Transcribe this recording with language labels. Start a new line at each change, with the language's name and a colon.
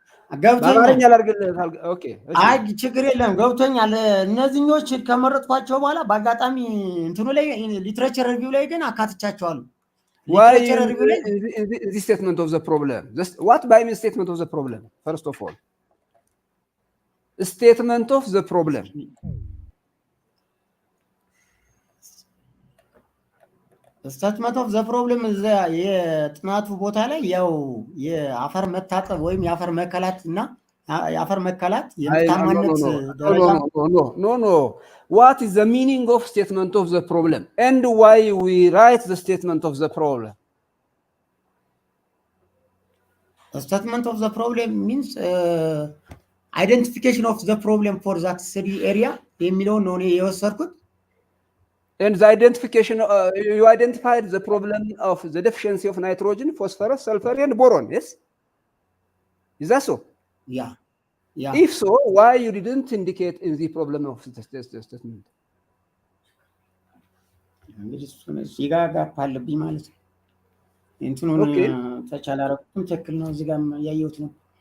Amharic: አይ ችግር የለም ገብቶኛል እነዚህኞች ከመረጥኳቸው በኋላ በአጋጣሚ እንትኑ ላይ ሊትሬቸር ሪቪው ላይ ግን አካትቻቸዋለሁ
English: Why this statement of the problem? What by mean statement of the problem? First of all, statement of the problem. ስቴትመንት ኦፍ ዘ ፕሮብለም
Amharic: እዛ የጥናቱ ቦታ ላይ ያው የአፈር መታጠብ ወይም የአፈር መከላት እና የአፈር መከላት የምርታማነት ደረጃ
English: No. What is the meaning of statement of the problem and why we write the statement of the problem? The statement of the problem means identification of the problem for that study area
Amharic: የሚለው ነው እኔ የወሰድኩት
English: And the identification, you identified the problem of the deficiency of nitrogen, phosphorus, sulfur, and boron, yes? Is that so? Yeah. If so, why you didn't indicate in the problem of the statement?
Amharic: እንግዲህ እዚህ ጋር ጋፕ አለብኝ ማለት ነው እንትኑን ተቻለ አረኩኝ ትክክል ነው እዚህ ጋር ያየሁት ነው